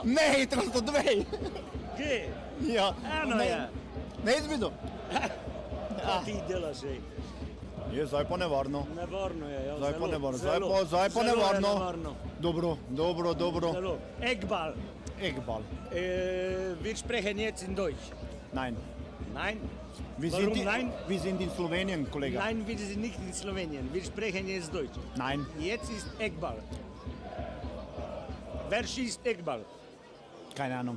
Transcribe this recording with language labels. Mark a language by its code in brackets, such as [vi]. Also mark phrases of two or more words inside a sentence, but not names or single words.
[sl] Ne, to so dve. Kje? Ja. Eno Ne. je. Ne izvidu. Kaj ti delaš, ej? Je, zdaj pa nevarno. Nevarno je, ja. Zdaj pa zelo, nevarno. zelo, Zdaj pa zelo je nevarno. nevarno. Dobro. Zelo. Egbal. Egbal. [de] Wir sprechen jetzt in Deutsch. Nein. Nein? Wir Warum sind, nein? wir sind in Slowenien, Kollege. Nein, wir sind nicht in Slowenien. Wir sprechen jetzt Deutsch. Nein. Jetzt ist Eckball. Wer schießt Eckball? Keine Ahnung.